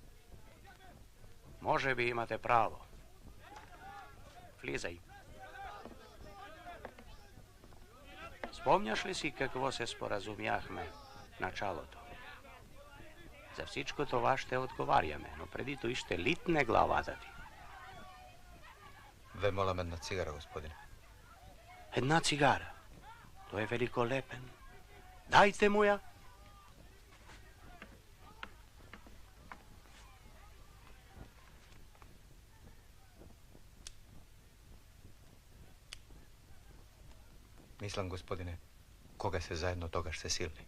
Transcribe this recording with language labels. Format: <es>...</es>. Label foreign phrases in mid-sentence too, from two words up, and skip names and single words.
<bg>Може би имате право. Влизај. Спомняш ли си какво се споразумяхме в началото? За всичко това ще отговаряме, но преди тој ще литне главата ти.</bg> <mk>Ве молам една цигара, господине. Една цигара? Тој е великолепен. Дајте му ја. Мислам, господине, кога се заедно, тогаш се силни.</mk>